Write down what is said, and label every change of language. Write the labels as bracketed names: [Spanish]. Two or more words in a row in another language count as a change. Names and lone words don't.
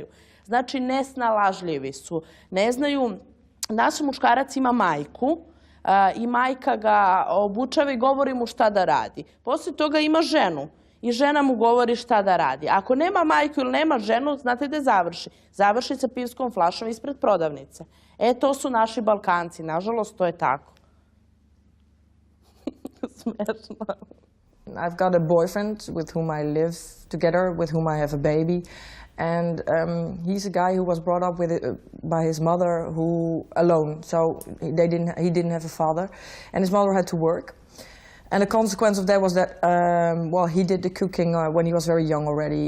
[Serbian] Znači, nesnalažljivi su. Ne znaju, naš muškarac ima majku i majka ga obučava i govori mu šta da radi. Poslije toga ima ženu. I žena mu govori šta da radi. Ako nema majku ili nema ženu, znate gde završi? Završi sa pivskom flašom ispred prodavnice. To su naši Balkanci. Nažalost, to je tako. Smešno. [English] I've got a boyfriend with whom I live together, with whom I have a baby. And he's a guy who was brought up by his mother alone. So he didn't have a father. And his mother had to work. And the consequence of that was that, he did the cooking when he was very young already.